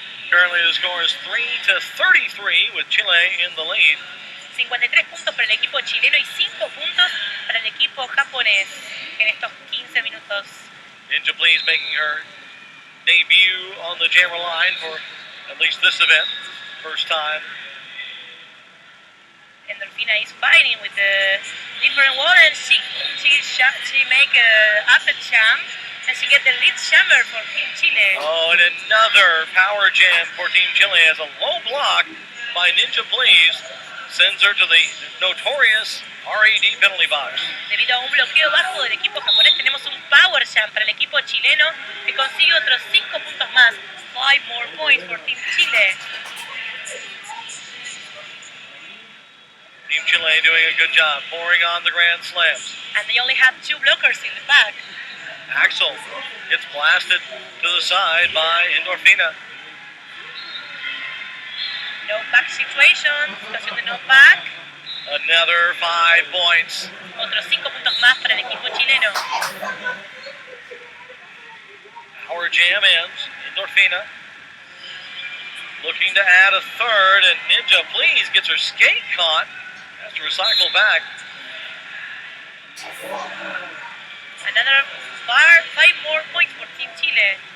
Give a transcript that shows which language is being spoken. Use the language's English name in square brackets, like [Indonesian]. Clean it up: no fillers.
[English] Currently the score is 3-33 with Chile in the lead. [Spanish] 53 puntos para el equipo chileno y 5 puntos para el equipo japonés en estos 15 minutos. [English] Ninja Please making her debut on the Jammer line for at least this event. First time. Endorfina is fighting with the different wall, and she make a upper jump, and she get the lead jammer for Team Chile. Oh, and another power jam for Team Chile as a low block by Ninja Please sends her to the notorious RED penalty box. [Spanish] Debido a un bloqueo bajo del equipo japonés, tenemos un power jam para el equipo chileno que consigue otros 5 puntos más. [English] 5 more points for Team Chile. Team Chile doing a good job pouring on the grand slams. And they only have 2 blockers in the back. Axel gets blasted to the side by Endorfina. No back situation, [Spanish] situación de no back. [English] Another 5 points. [Spanish] Otros 5 puntos más para el equipo chileno. [English] Power jam ends. Endorfina looking to add a third, and Ninja Please gets her skate caught. Has to recycle back. Another 5 more points for Team Chile.